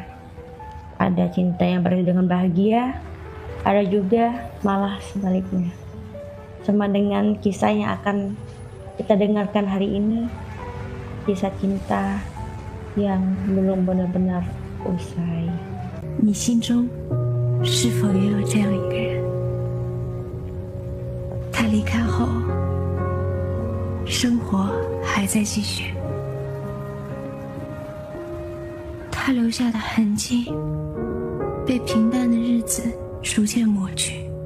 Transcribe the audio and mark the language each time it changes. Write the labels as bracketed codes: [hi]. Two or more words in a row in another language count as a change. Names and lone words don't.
[id] Ada cinta yang berakhir dengan bahagia, ada juga malah sebaliknya. Sama dengan kisah yang akan kita dengarkan hari ini, kisah cinta yang belum benar-benar usai. [zh] 你心中是否也有这样一个人？他离开后，生活还在继续。他留下的痕迹，被平淡的日子逐渐抹去。